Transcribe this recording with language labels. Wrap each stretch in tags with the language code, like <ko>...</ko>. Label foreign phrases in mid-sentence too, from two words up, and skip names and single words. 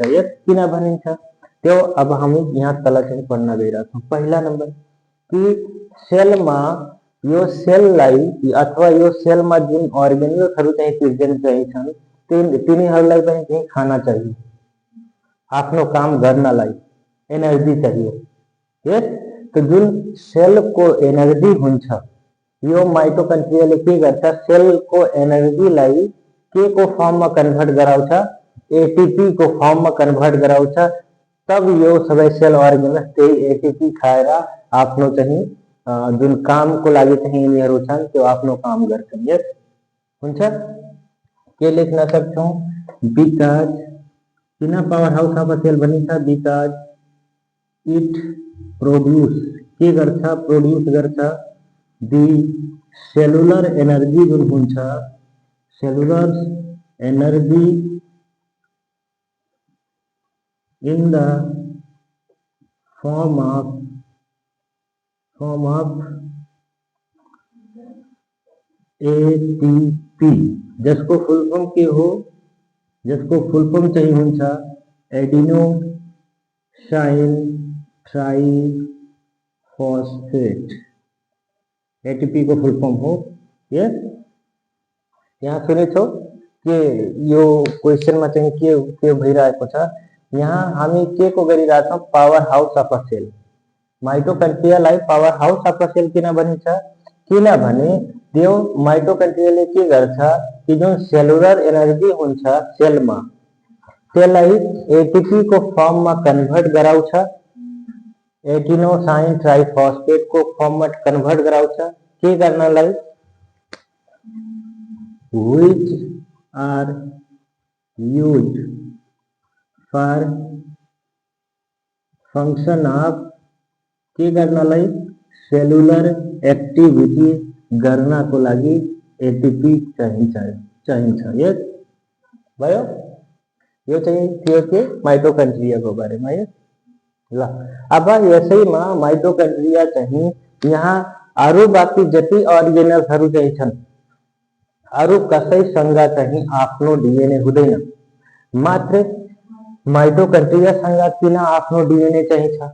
<ne>यस किन भनिन्छ त्यो अब हामी यहाँ तल चाहिँ पढ्न गइरहेछौँ। पहिला नम्बर कि सेलमा यो सेललाई अथवा यो सेलमा जुन अर्गेनल्सहरू चाहिँ प्रेजेन्ट चाहिँ छन् तिनीहरूलाई पनि चाहिँ खाना चाहिए, आफ्नो काम गर्नलाई एनर्जी चाहिए। यस तो जुन सेलको एनर्जी हुन्छ यो माइटोकन्ड्रियाले के गर्छ, सेलको एनर्जीलाई के को फर्ममा कन्भर्ट गराउँछ, एटीपी को फर्ममा कन्भर्ट गराउँछ। तब यो सबै</ne> <en>cell organelles</en> <ne>त्यही एटीपी खाएर आफ्नो चाहिँ जुन कामको लागि चाहिँ यिनीहरू छन् त्यो आफ्नो काम गर्छन्। यस हुन्छ। के लेख्न सक्छौँ, बिकज किन</ne> <en>power house of a cell</en> <ne>भनिन्छ,</ne> <en>because it produce</en> <ne>के गर्छ, प्रोड्युस गर्छ</ne> <en>the cellular energy</en> <ne>जुन हुन्छ,</ne> <en>cellular energy in the form of</en> <ne>एटीपी, जिसको</ne> <en>full form</en> <ne>के हो, जसको</ne> <en>full form</en> <ne>चाहिए हुन्छ</ne> <en>adenosine triphosphate,</en> <ne>एटीपी को फुल फॉर्म हो। यस, यहाँ सुने छो कि यो क्वेश्चन में चाहिँ के भइरहेको छ, यहाँ हामी के को गरिरहेछौँ,</ne> <en>power house of a cell.</en> <ne>माइटोकन्ड्रियालाई</ne> <en>power house of a cell</en> <ne>किन भनिन्छ, किनभने त्यो माइटोकन्ड्रियाले के गर्छ कि जुन सेलुलर एनर्जी हुन्छ सेलमा त्यसलाई एटीपी को फर्ममा कन्भर्ट गराउँछ,</ne> <en>adenosine triphosphate</en> <ne>को फर्ममा कन्भर्ट गराउँछ के गर्नलाई,</ne> <en>which are used for function of</en> <ne>के गर्नलाई,</ne> <en>cellular activity</en> <ne>गर्नको लागि एटीपी चाहिन्छ। यस भयो, यो चाहिँ थियो के माइटोकन्ड्रियाको बारेमा। यस ल, अब यसैमा माइटोकन्ड्रिया चाहिँ यहाँ अरू बाँकी जति अर्गेनल्सहरू चाहिँ छन् अरू कसैसँग चाहिँ आफ्नो डीएनए हुँदैन, मात्र माइटोकन्ड्रियासँग किन आफ्नो डीएनए चाहिँ छ।</ne>